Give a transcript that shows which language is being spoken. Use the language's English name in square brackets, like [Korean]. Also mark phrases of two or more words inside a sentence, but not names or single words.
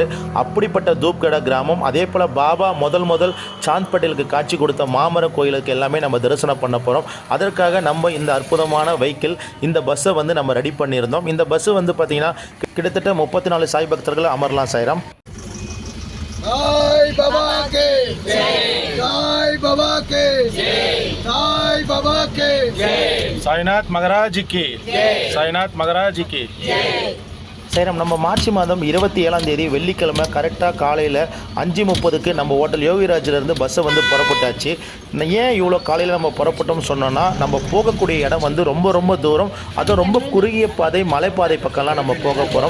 [Tamil] அப்படிப்பட்ட தூப்கடா கிராமம், அதே போல் பாபா முதல் சாந்த் பட்டேலுக்கு காட்சி கொடுத்த மாமர கோயிலுக்கு எல்லாமே நம்ம தரிசனம் பண்ண போகிறோம். அதற்காக நம்ம இந்த அற்புதமான வெஹிக்கிள், இந்த பஸ்ஸை வந்து நம்ம ரெடி பண்ணியிருந்தோம். இந்த பஸ்ஸு வந்து பார்த்திங்கன்னா கிட்டத்தட்ட 34 சாய் பக்தர்கள் அமரலாம். சாய்ராம். [Hindi] साई बाबा के जय, साई बाबा के जय, साई बाबा के जय, साईनाथ महाराज की जय, साईनाथ महाराज की जय. [Tamil] சாய்ராம், நம்ம மார்ச் மாதம் 27ஆம் தேதி வெள்ளிக்கிழமை கரெக்டாக காலையில் 5:30க்கு நம்ம ஹோட்டல் யோகிராஜிலேருந்து பஸ்ஸை வந்து புறப்பட்டாச்சு. ஏன் இவ்வளோ காலையில் நம்ம புறப்பட்டோம்னு சொன்னோன்னா, நம்ம போகக்கூடிய இடம் வந்து ரொம்ப தூரம், அதுவும் ரொம்ப குறுகிய பாதை, மலைப்பாதை பக்கம்லாம் நம்ம போக போகிறோம்.